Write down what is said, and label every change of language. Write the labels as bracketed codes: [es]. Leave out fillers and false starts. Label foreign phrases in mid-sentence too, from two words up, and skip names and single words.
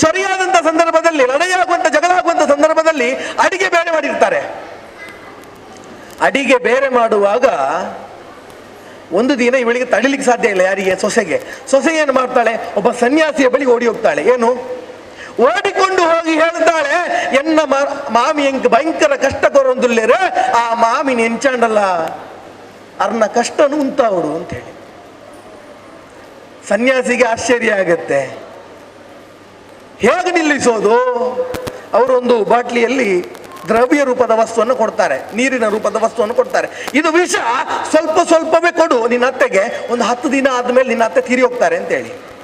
[kn] ಚೊರಿಯಾದಂಥ ಸಂದರ್ಭದಲ್ಲಿ, ಲಡಾಯಿಯಾಗುವಂಥ ಜಗಳ ಆಗುವಂಥ ಸಂದರ್ಭದಲ್ಲಿ ಅಡಿಗೆ ಬೇರೆ ಮಾಡಿರ್ತಾರೆ. ಅಡಿಗೆ ಬೇರೆ ಮಾಡುವಾಗ ಒಂದು ದಿನ ಇವಳಿಗೆ ತಡಿಲಿಕ್ಕೆ ಸಾಧ್ಯ ಇಲ್ಲ. ಯಾರಿಗೆ? ಸೊಸೆಗೆ. ಸೊಸೆ ಏನು ಮಾಡ್ತಾಳೆ? ಒಬ್ಬ ಸನ್ಯಾಸಿಯ ಬಳಿ ಓಡಿ ಹೋಗ್ತಾಳೆ. ಏನು? ಓಡಿಕೊಂಡು ಹೋಗಿ ಹೇಳ್ತಾಳೆ, [tcy] ಎನ್ನ ಮಾಮಿ ಎಂಕ್ ಭಯಂಕರ ಕಷ್ಟ ಕೊರೊಂದುಲ್ಲೇರೆ, ಆ ಮಾಮಿ ನೆಂಚಾಂಡಲ್ಲ ಅರ್ನ ಕಷ್ಟನು ಉಂಟಾವಡು ಅಂತೇಳಿ. [kn] ಸನ್ಯಾಸಿಗೆ ಆಶ್ಚರ್ಯ ಆಗತ್ತೆ, ಹೇಗೆ ನಿಲ್ಲಿಸೋದು? ಅವರೊಂದು ಬಾಟ್ಲಿಯಲ್ಲಿ ದ್ರವ್ಯ ರೂಪದ ವಸ್ತುವನ್ನು ಕೊಡ್ತಾರೆ, ನೀರಿನ ರೂಪದ ವಸ್ತುವನ್ನು ಕೊಡ್ತಾರೆ. ಇದು ವಿಷ, ಸ್ವಲ್ಪ ಸ್ವಲ್ಪವೇ ಕೊಡು ನಿನ್ನ ಅತ್ತೆಗೆ, ಒಂದು 10 ದಿನ ಆದ್ಮೇಲೆ ನಿನ್ನ ಅತ್ತೆ ತೀರಿ ಹೋಗ್ತಾರೆ ಅಂತೇಳಿ.